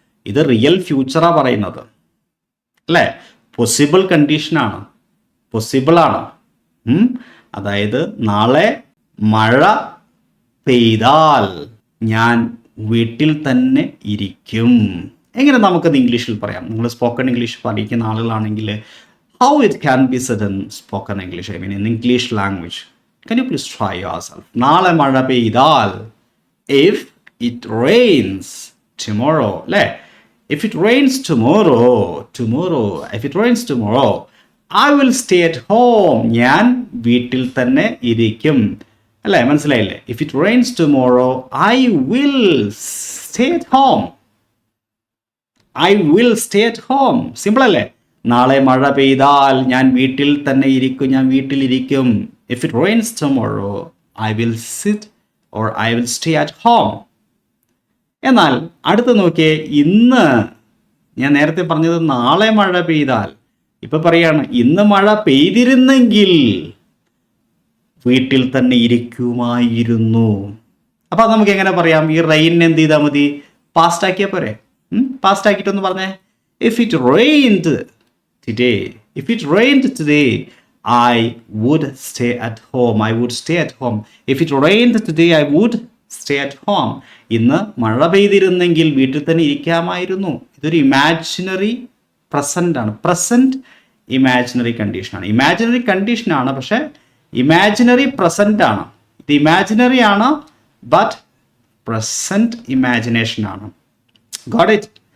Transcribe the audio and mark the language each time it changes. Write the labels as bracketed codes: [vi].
[ml] ഇത് റിയൽ ഫ്യൂച്ചറാണ് പറയുന്നത്, അല്ലേ? പോസിബിൾ കണ്ടീഷനാണ്, പോസിബിളാണ്. അതായത് നാളെ മഴ പെയ്താൽ ഞാൻ വീട്ടിൽ തന്നെ ഇരിക്കും. എങ്ങനെ നമുക്കത് ഇംഗ്ലീഷിൽ പറയാം? നിങ്ങൾ സ്പോക്കൺ ഇംഗ്ലീഷ് പഠിക്കുന്ന ആളുകളാണെങ്കിൽ [en] how it can be said in spoken English, I mean in English language. Can you please try yourself? [ml] നാളെ മഴ പെയ്താൽ, [en] if it rains, tomorrow, അല്ലേ? If it rains tomorrow, if it rains tomorrow, I will stay at home. [ml] ഞാൻ വീട്ടിൽ തന്നെ ഇരിക്കും. അല്ലേ? മനസ്സിലായില്ലേ? [en] If it rains tomorrow, I will stay at home. I will stay at home. [ml] Simple അല്ലേ? നാളെ മഴ പെയ്താൽ ഞാൻ വീട്ടിൽ തന്നെ ഇരിക്കും, ഞാൻ വീട്ടിലിരിക്കും. [en] If it rains tomorrow, I will sit or I will stay at home. [ml] എന്നാൽ അടുത്ത് നോക്കിയേ, ഇന്ന് ഞാൻ നേരത്തെ പറഞ്ഞത് നാളെ മഴ പെയ്താൽ, ഇപ്പൊ പറയാണ് ഇന്ന് മഴ പെയ്തിരുന്നെങ്കിൽ വീട്ടിൽ തന്നെ ഇരിക്കുമായിരുന്നു. അപ്പൊ അത് നമുക്ക് എങ്ങനെ പറയാം? ഈ റെയിൻ എന്ത് ചെയ്താൽ മതി? പാസ്റ്റ് ആക്കിയാൽ പോരെ? പാസ്റ്റ് ആക്കിയിട്ടൊന്ന് പറഞ്ഞേ. [en] If it rained today, if it rained today, I would stay at home. I would stay at home. If it rained today, I would stay at home. [ml] ഇന്ന് മഴ പെയ്തിരുന്നെങ്കിൽ വീട്ടിൽ തന്നെ ഇരിക്കാമായിരുന്നു. ഇതൊരു ഇമാജിനറി പ്രസന്റ് ആണ്. Present imaginary കണ്ടീഷനാണ്. Imaginary കണ്ടീഷനാണ്, പക്ഷെ imaginary present ആണ്. ഇത് ഇമാജിനറി ആണ്, ബട്ട് പ്രസന്റ് ഇമാജിനേഷൻ ആണ്. [en] Got it?